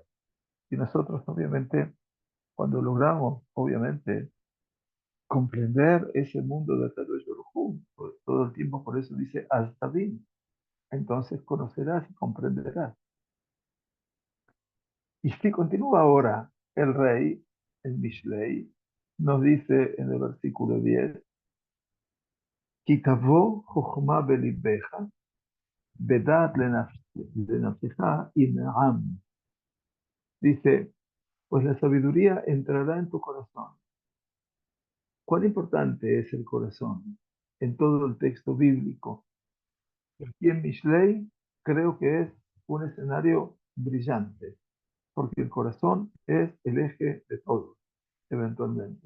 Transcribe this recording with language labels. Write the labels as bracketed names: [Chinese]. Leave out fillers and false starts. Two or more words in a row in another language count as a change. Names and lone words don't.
[Spanish] Y nosotros obviamente, cuando logramos, obviamente, comprender ese mundo de [Hebrew] הקדוש ברוך הוא, [Spanish] todo el tiempo por eso dice hasta bien, entonces conocerás y comprenderás. Y si continúa ahora el rey, el Mishlei, nos dice en el versículo 10, [Hebrew] כי תבוא חכמה בלבך ודעת לנפשך ינעם. [Spanish] Dice, pues la sabiduría entrará en tu corazón. ¿Cuán importante es el corazón en todo el texto bíblico? Aquí en Mishlei creo que es un escenario brillante, porque el corazón es el eje de todo, eventualmente.